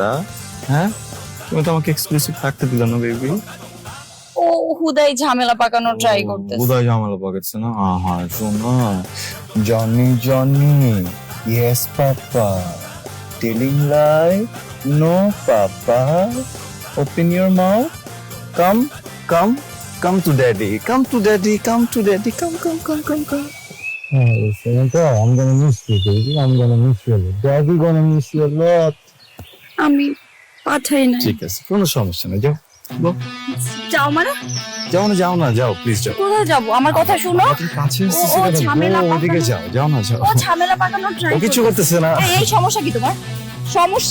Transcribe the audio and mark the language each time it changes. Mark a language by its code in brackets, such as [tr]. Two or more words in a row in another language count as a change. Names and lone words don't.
[bn] হ্যাঁ, তুমি তো আমাকে এক্সক্লুসিভ থাকতে দিলে না বেবি। ও হুদাই ঝামেলা পাকানো ট্রাই করতেছে। উদয় ঝামেলা পাকাচ্ছে না? আহা শোনা, [en] Johny Johny, yes papa, telling lies, no papa, open your mouth, come come come to daddy, come to daddy, come to daddy, come come come come come. I'm gonna miss you, baby. I'm gonna miss you a lot. Daddy gonna miss you a lot. [bn] আমি পাঠাই না। ঠিক আছে, কোনো সমস্যা নেই, যাও যাও মানে? যাও না, যাও না, যাও প্লিজ যাও। কোথায় যাবো? আমার কথা শুনো। তুমি কাছে ও ঝামেলা ওদিকে পাকানো- যাও, যাও না, যাও। ও ঝামেলা পাকানো ট্রাই ও কিছু করতেছে না। এই সমস্যা কি তোমার? সমস্যা